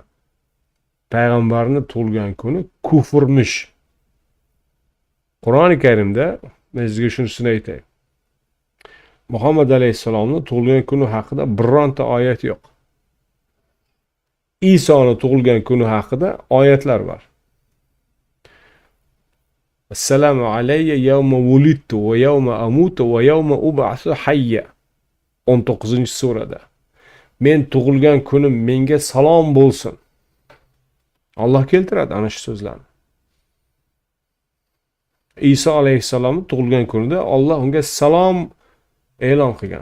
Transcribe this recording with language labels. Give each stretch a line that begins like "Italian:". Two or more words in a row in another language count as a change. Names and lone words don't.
Uzbek: Payg'ambarning tug'ilgan kuni kufrmish. Qur'oni Karimda men sizga shunisini aytay. Muhammad alayhisalomning tug'ilgan kuni haqida bironta oyat yo'q. İsa'nın tug'ilgan kuni haqida oyatlar var.
Arabic: السلام علي يوم ولدت ويوم أموت ويوم أبعث حيا.
Uzbek: 19-surada. Men tug'ilgan kunim menga salom bo'lsin. Alloh keltiradi ana shu so'zlarni. İsa alayhissalomning tug'ilgan kunida Alloh unga salom e'lon qilgan.